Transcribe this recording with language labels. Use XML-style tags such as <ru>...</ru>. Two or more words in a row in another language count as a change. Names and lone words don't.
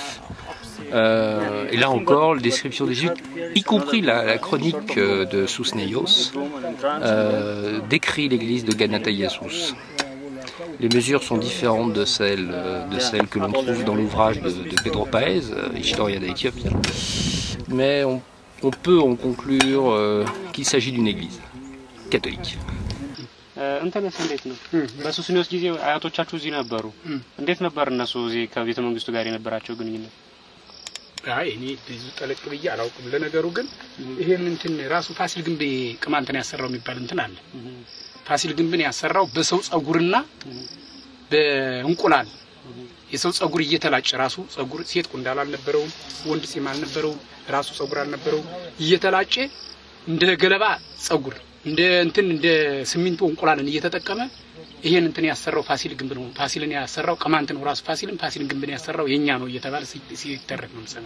<fr>Et là encore, la description des Jésuites, y compris la chronique de Sousneios, décrit l'église de Ganataiasus. Les mesures sont différentes de celles que l'on trouve dans l'ouvrage de Pedro Paez, Historia d'Éthiopie. Mais on peut en conclure qu'il s'agit d'une église catholique.</fr> <am>እንትንስ እንዴት ነው? በሱስኒዮስ ጊዜ አያቶቻችሁ እዚህ ነበሩ። እንዴት ነበር እነሱ እዚህ ከቤተ መንግስቱ ጋር የነበራቸው ግንኙነት? አይ እኔ ብዙ ጠለቅ ብዬ አላውቅም። ለነገሩ ግን ይሄን እንትን ራሱ ፋሲል ግንብ ቅማንትን ያሰራው የሚባል እንትን አለ። ፋሲል ግንብን ያሰራው በሰው ጸጉርና በእንቁላል የሰው ጸጉር እየተላጨ ራሱ ጸጉር ሴት ቁንዳላ አልነበረው፣ ወንድ ጺም አልነበረው፣ ራሱ ጸጉር አልነበረው፣ እየተላጨ እንደ ገለባ ጸጉር እንደ እንትን እንደ ሲሚንቶ እንቁላልን እየተጠቀመ ይሄን እንትን ያሰራው ፋሲል ግንብ ነው። ፋሲልን ያሰራው ቅማንት ነው። ራሱ ፋሲልን ግንብን ያሰራው የኛ ነው እየተባለ ሲተረክ ነው ሰማይ።</am>